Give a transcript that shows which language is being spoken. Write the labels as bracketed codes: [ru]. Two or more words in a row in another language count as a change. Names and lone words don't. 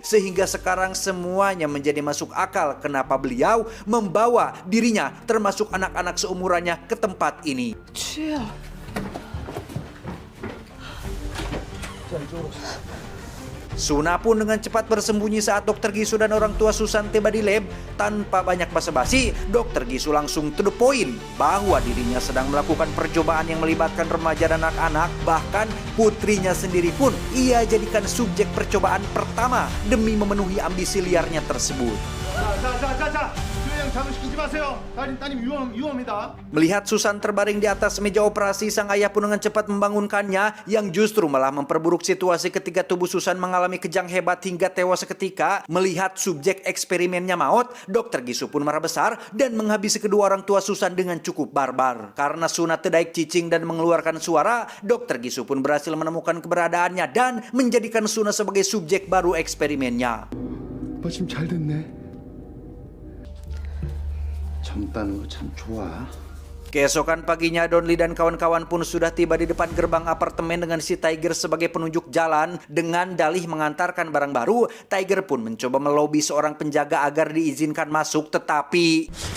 [id] Sehingga sekarang semuanya menjadi masuk akal kenapa beliau membawa dirinya termasuk anak-anak seumurannya ke tempat ini. Suna pun dengan cepat bersembunyi saat Dr. Gisu dan orang tua Susan tiba di lab. Tanpa banyak basa-basi, Dr. Gisu langsung [en] to the point [id] bahwa dirinya sedang melakukan percobaan yang melibatkan remaja dan anak-anak. Bahkan putrinya sendiri pun ia jadikan subjek percobaan pertama demi memenuhi ambisi liarnya tersebut. [ko] 자. 교양 잠시키지 마세요. 따님 위험합니다. [id] Melihat Susan terbaring di atas meja operasi, sang ayah pun dengan cepat membangunkannya, yang justru malah memperburuk situasi ketika tubuh Susan mengalami kejang hebat hingga tewas seketika. Melihat subjek eksperimennya maut, Dr. Gisu pun marah besar dan menghabisi kedua orang tua Susan dengan cukup barbar. Karena Suna tedaik cicing dan mengeluarkan suara, Dr. Gisu pun berhasil menemukan keberadaannya dan menjadikan Suna sebagai subjek baru eksperimennya. [ko] 오빠 지금 잘 됐네. 젊다는 거 참 좋아. [id] Keesokan paginya, Donli dan kawan-kawan pun sudah tiba di depan gerbang apartemen dengan si Tiger sebagai penunjuk jalan. Dengan dalih mengantarkan barang baru, Tiger pun mencoba melobi seorang penjaga agar diizinkan masuk, tetapi